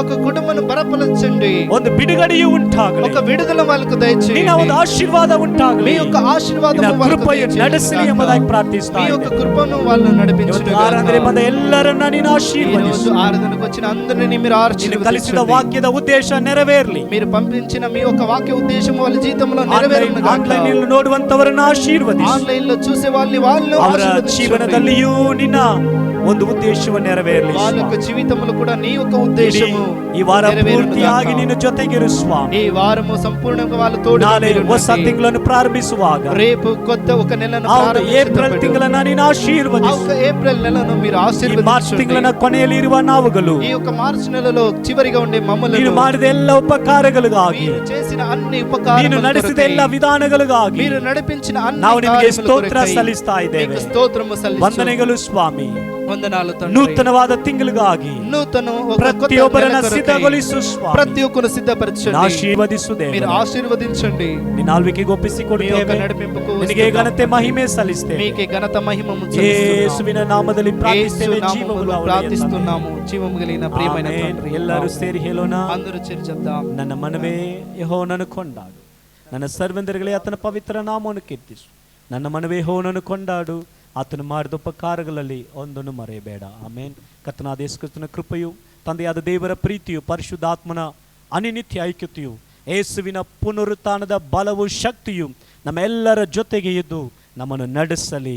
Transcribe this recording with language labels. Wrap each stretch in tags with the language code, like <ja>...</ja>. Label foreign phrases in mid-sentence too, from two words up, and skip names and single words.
<kn>ಒಂದು ಬಿಡುಗಡೆಯೂ ಉಂಟಾಗಲಿ, ನಿನ್ನ ಒಂದು ಆಶೀರ್ವಾದ ಉಂಟಾಗಲಿ, ನಿನ್ನ ಕೃಪೆಯು ನಡೆಸಲಿ ಎಂಬುದಾಗಿ ಪ್ರಾರ್ಥಿಸ್ತಾ ಆರಾಧನೆ ಬಂದ ಎಲ್ಲರನ್ನ ನೀನು ಆಶೀರ್ವದಿಸು. ನೀನು ಕಲಿಸಿದ ವಾಕ್ಯದ ಉದ್ದೇಶ ನೆರವೇರಲಿ.</kn> <te>మీరు పంపించిన మీ యొక్క వాక్య ఉద్దేశం వాళ్ళ జీవితంలో నెరవేరును గాక. ఆన్లైన్ లో</te> <kn>ನೋಡುವಂತವರನ್ನು ಆಶೀರ್ವದಿಸು.</kn> <te>ఆన్లైన్ లో చూసే వాళ్ళని</te> <kn>ಅವರ ಜೀವನದಲ್ಲಿಯೂ ನಿನ್ನ ಒಂದು ಉದ್ದೇಶವನ್ನು ನೆರವೇರಲಿ.</kn> <te>వాళ్ళ యొక్క జీవితంలో కూడా నీ యొక్క ఉద్దేశము ఈ వారం</te> <kn>పూర్తిಯಾಗಿ ನಿನ್ನ ಜೊತೆಗಿರು ಸ್ವಾಮಿ.</kn> <te>ఈ వారము సంపూర్ణంగా వాళ్ళ తోడు.</te> <kn>ನಾಳೆ ಹೊಸ ತಿಂಗಳನ್ನು ಪ್ರಾರಂಭಿಸುವಾಗ,</kn> <te>రేపు కొత్త ఒక నెలను</te> <kn>ಏಪ್ರಿಲ್ ತಿಂಗಳನ್ನ ನೀನು ಆಶೀರ್ವದಿಸು.</kn> <te>ఏప్రిల్ నెలను మీరు</te> <kn>ಆಶೀರ್ವದಿಸು. ಮಾರ್ಚ್ ತಿಂಗಳನ್ನ ಕೊನೆಯಲ್ಲಿ ಇರುವ ನಾವುಗಳು,</kn> <te>ఈ యొక్క మార్చి నెలలో చివరిగా ఉండే మమ్మల్ని,</te> <kn>ನೀನು ಮಾಡಿದ ಎಲ್ಲ ಉಪಕಾರಗಳಿಗಾಗಿ,</kn> <te>మీరు చేసిన అన్ని ఉపకారములకు,</te> <kn>ನೀನು ನಡೆಸಿದ ಎಲ್ಲ ವಿಧಾನಗಳಿಗಾಗಿ</kn> <te>మీరు నడిపించిన అన్ని</te> <kn>ನಾವು ನಿಮಗೆ ಸ್ತೋತ್ರ ಸಲ್ಲಿಸ್ತಾ ಇದ್ದೇವೆ.</kn> <te>స్తోత్రము సಲ್ಲಿస్తూ</te> <kn>ವಂದನೆಗಳು ಸ್ವಾಮಿ.</kn> <te>ವಂದನಾಲು తండ్రి.</te> <kn>ನೂತನವಾದ ತಿಂಗಳಿಗಾಗಿ ಪ್ರತಿಯೊಬ್ಬರನ್ನ ಸಿದ್ಧಗೊಳಿಸು ಸ್ವಾಮಿ. ಪ್ರತಿಯೊಬ್ಬರನ್ನು ಸಿದ್ಧಪರಚಂడి. ಆಶೀರ್ವದಿಸು ದೇವರೇ.</kn> <te>మీరు ఆశీర్వదించండి.</te> <kn>ನಿನ್ನ ಆಳ್ವಿಕೆಗೆ ಒಪ್ಪಿಸಿಕೊಡುತ್ತೇವೆ.</kn> <te>మీ యొక్క నడిపింపుకు</te> <kn>ನಿನಗೆ ಘನತೆ ಮಹಿಮೆ ಸಲ್ಲಿಸ್ತೇವೆ.</kn> <te>మీకే ఘనత మహిమము</te> <kn>ಯೇಸುವಿನ ನಾಮದಲ್ಲಿ ಪ್ರಾರ್ಥಿಸುತ್ತೇವೆ.</kn> <te>జీవములో ప్రార్థిస్తున్నాము. జీవము కలిగిన ప్రియమైన తండ్రి.</te> <kn>ಎಲ್ಲರೂ ಸೇರಿ ಹೇಳೋಣ.</kn> <te>అందరూ చేరి చెప్దాం.</te> <kn>ನನ್ನ ಮನವೇ ಯೆಹೋವನನ್ನು ಕೊಂಡಾಡು, ನನ್ನ ಸರ್ವಂದರುಗಳೇ ಆತನ ಪವಿತ್ರ ನಾಮವನ್ನು ಕೀರ್ತಿಸು. ನನ್ನ ಮನವೇ ಯೆಹೋವನನ್ನು ಕೊಂಡಾಡು, ಆತನು ಮಾಡಿದ ಉಪಕಾರಗಳಲ್ಲಿ ಒಂದನ್ನು ಮರೆಯಬೇಡ. ಆಮೇನ್. ಕರ್ತನಾದ ಯೇಸು ಕ್ರಿಸ್ತನ ಕೃಪೆಯು, ತಂದೆಯಾದ ದೇವರ ಪ್ರೀತಿಯು, ಪರಿಶುದ್ಧಾತ್ಮನ ಅನಿತ್ಯ ಐಕ್ಯತೆಯು, ಯೇಸುವಿನ ಪುನರುತ್ಥಾನದ ಬಲವು, ಶಕ್ತಿಯು ನಮ್ಮೆಲ್ಲರ ಜೊತೆಗೆ ಇದ್ದು ನಮ್ಮನ್ನು ನಡೆಸಲಿ.</kn>